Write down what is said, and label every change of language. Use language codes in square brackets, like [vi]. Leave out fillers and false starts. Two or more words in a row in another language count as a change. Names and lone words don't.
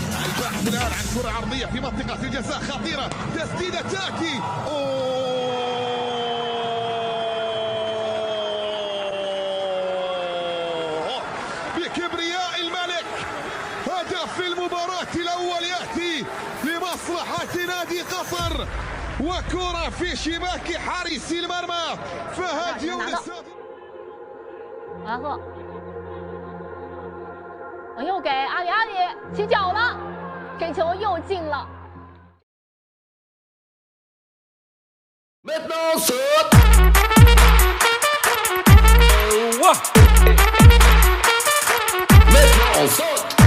[ar] البحث الآن عن كرة عرضية في منطقة الجزاء خطيرة، تسديدة تأتي بكبرياء الملك. هدف المباراة الأول يأتي لمصلحة نادي قطر، وكرة في شباك حارس المرمى فهد يونس. [zh] 然后又给阿里，阿里起脚了，这球又进了。 [fr] Maintenant saute. Maintenant on saute.